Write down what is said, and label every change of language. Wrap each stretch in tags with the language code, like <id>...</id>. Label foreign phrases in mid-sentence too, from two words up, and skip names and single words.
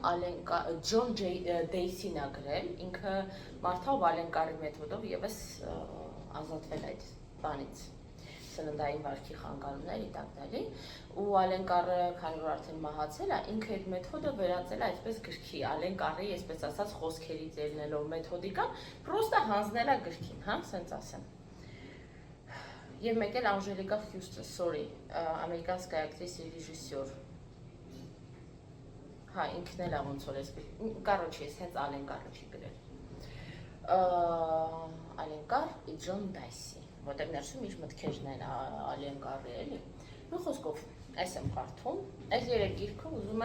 <hy>Ջոն Դեյսին ա գրել, ինքը մարդա ով Ալեն Կարի մեթոդով եւս ազատվել այդ բանից, սննդային վարքի խանգարումներ իտակդալի, ու Ալեն Կարը, քանի որ արդեն մահացել է, ինքը այդ մեթոդը վերածել է այսպես գրքի, Ալեն Կարի, այսպես ասած, խոսքերից ելնելով մեթոդիկան, պրոստը հանձնել է գրքին, հա, սենց ասեմ։ Եվ մեկ էլ Անժելիկա Հյուստոն, sorry,</hy> <ru>ամերիկանская актриса и режиссер։</ru> <hy>Հա, ինքն էլ է ոնց որ այսպես, կարոջի, ես հենց Ալեն Կարը չի գրել։ Ալեն Կար и Ջոն Դայսի, որտեղ ներսում իր մտքերն են Ալեն Կարի էլի։ Ու խոսքով, այս եմ կարդում, այս երեք գիրքը ուզում</hy>